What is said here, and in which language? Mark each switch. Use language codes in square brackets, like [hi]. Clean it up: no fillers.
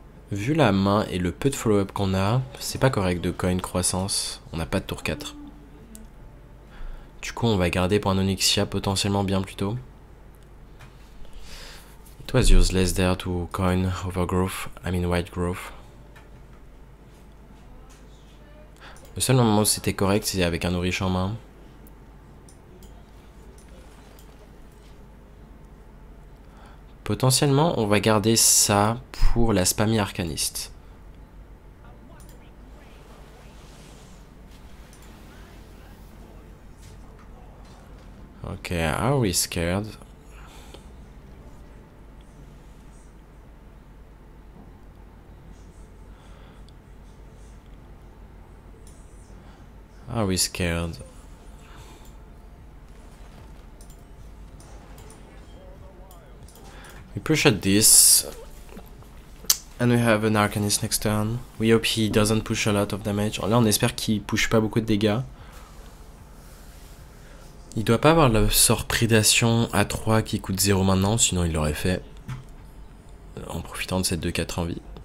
[fr] Vu la main et le peu de follow-up qu'on a, c'est pas correct de coin croissance. On n'a pas de tour 4. Du coup, on va garder pour un Onyxia potentiellement bien plus tôt. [en] It was useless there to coin overgrowth, I mean white growth. [fr] Le seul moment où c'était correct, c'est avec un nourriche en main. Potentiellement, on va garder ça pour la spammy arcaniste. [en] Ok, are we scared? Are we scared? We push at this. And we have an Arcanist next turn. We hope he doesn't push a lot of damage. [fr] Là, on espère qu'il push pas beaucoup de dégâts. Il doit pas avoir le sort prédation à 3 qui coûte 0 maintenant, sinon il l'aurait fait. En profitant de cette 2-4 en vie.